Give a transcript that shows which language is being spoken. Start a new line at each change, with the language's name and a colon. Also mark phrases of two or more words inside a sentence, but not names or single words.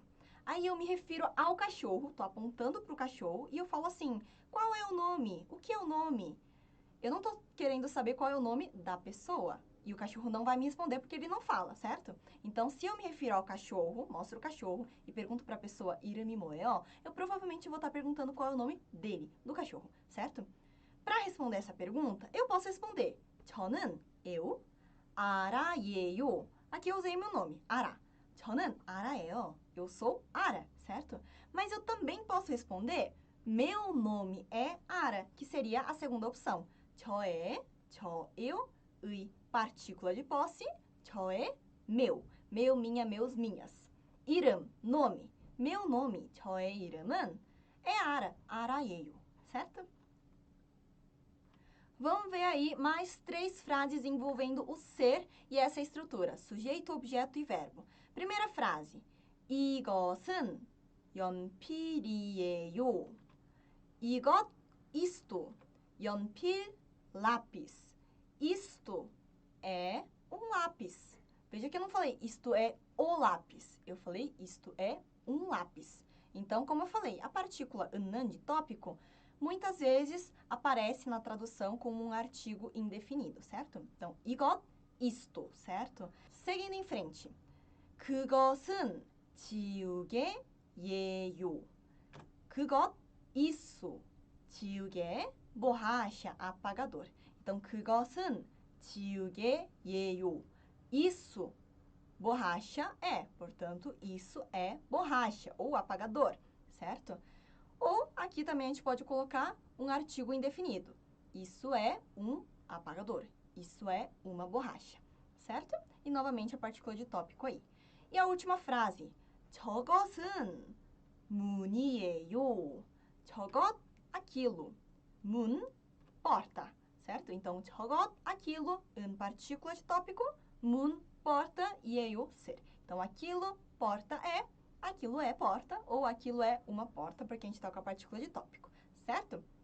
Portuguese: Aí eu me refiro ao cachorro, estou apontando para o cachorro e eu falo assim, qual é o nome? O que é o nome? Eu não estou querendo saber qual é o nome da pessoa. E o cachorro não vai me responder porque ele não fala, certo? Então, se eu me refiro ao cachorro, mostro o cachorro e pergunto para a pessoa
Korean: 이름이 뭐예요,
Portuguese: eu provavelmente vou estar perguntando qual é o nome dele, do cachorro, certo? Para responder essa pergunta, eu posso responder 저는, eu, 알아예요. Aqui eu usei meu nome,
Korean: 알아. 저는 알아예요.
Portuguese: Eu sou Ara, certo? Mas eu também posso responder meu nome é Ara, que seria a segunda opção. 저의, eu, 의, partícula de posse, 저의, meu. Meu, minha, meus, minhas. 이름, nome. Meu nome,
Korean: 저의 이름은 é Ara, 알아예요,
Portuguese: certo? Vamos ver aí mais 3 frases envolvendo o ser e essa estrutura, sujeito, objeto e verbo. Primeira frase,
Korean: 이것은 연필이에요. 이것, isto, 연필,
Portuguese: lápis. isto é um lápis. Veja que eu não falei isto é o lápis. Eu falei isto é um lápis. Então, como eu falei, a partícula 는 de tópico muitas vezes aparece na tradução como um artigo indefinido, certo? Então, 이것, isto, certo? Seguindo em frente.
Korean: 그것은 지우개예요. 그것,
Portuguese: isso. 지우개, borracha, apagador. Então,
Korean: 그것은 지우개예요.
Portuguese: Isso, borracha é. Portanto, isso é borracha ou apagador, certo? Ou aqui também a gente pode colocar um artigo indefinido. Isso é um apagador. Isso é uma borracha, certo? E novamente a partícula de tópico aí. E a última frase.
Korean: 저것은 문이에요. 저것,
Portuguese: aquilo. 문, porta, certo? Então, 저것, aquilo, partícula de tópico, 문, porta, 이에요, ser. Então, aquilo, porta aquilo é porta, ou aquilo é uma porta, porque a gente está com a partícula de tópico, certo?